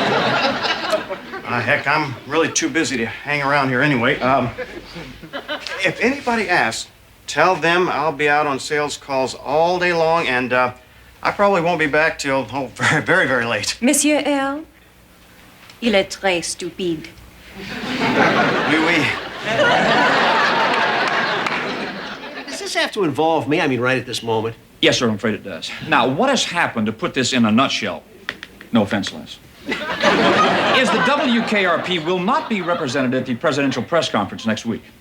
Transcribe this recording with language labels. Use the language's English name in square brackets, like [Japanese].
[English] Heck, I'm really too busy to hang around here anyway. If anybody asks, tell them I'll be out on sales calls all day long, and I probably won't be back till, very, very, very late. [French] Monsieur L, il est très stupide. Oui. [English] Does this have to involve me? I mean, right at this moment. Yes, sir, I'm afraid it does. Now, what has happened, to put this in a nutshell, no offense, Les, is the WKRP will not be represented at the presidential press conference next week.